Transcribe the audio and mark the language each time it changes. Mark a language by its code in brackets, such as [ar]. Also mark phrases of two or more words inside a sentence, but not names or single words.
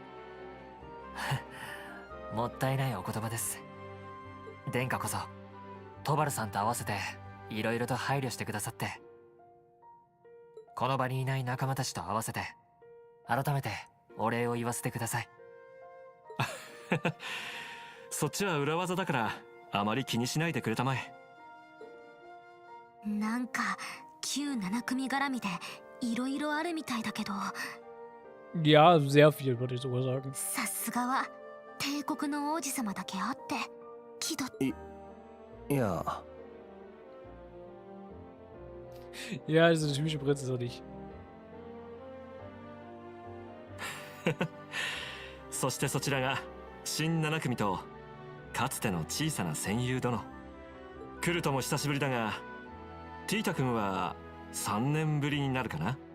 [ja] もったいないお言葉です。殿下こそトバルさんと合わせていろいろと配慮してくださって、この場にいない仲間たちと合わせて改めてお礼を言わせてください。そっちは裏技だからあまり気にしないでくれたまえ。なんか旧7組絡みでいろいろあるみたいだけど。 [de] Ja, sehr viel, würde ich sogar sagen. [ja] さすがは帝国の王子様だけあって気取っ。いや。 [de] Ja, diese typische Prinz ist auch nicht. [ja] そしてそちらが新7組とかつての小さな戦友殿。来るとも久しぶりだが、ティータ君は3年ぶりになるかな。